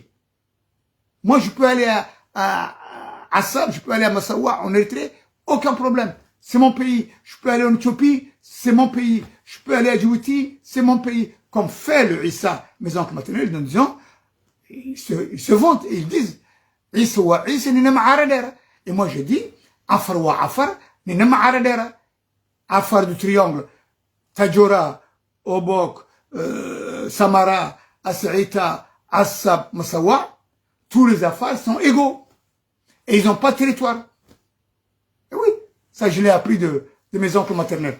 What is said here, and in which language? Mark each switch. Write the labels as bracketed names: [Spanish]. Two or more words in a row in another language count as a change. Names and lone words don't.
[French] Moi, je peux aller à Assab, je peux aller à Massawa, en Érythrée, aucun problème. C'est mon pays. Je peux aller en Éthiopie, c'est mon pays. Je peux aller à Djibouti, c'est mon pays. Comme fait le Issa, mes oncles maternels, en disant, ils se vantent et ils disent, [Afar] Issa wa Issa nina ma'aradera. [French] Et moi, je dis, [Afar] Afar wa Afar nina ma'aradera. [French] Afar du triangle, Tajora, Obok, Samara, As'ita, Assab, Massawa, tous les Afars sont égaux. Et ils n'ont pas de territoire. Et oui, ça je l'ai appris de mes oncles maternels.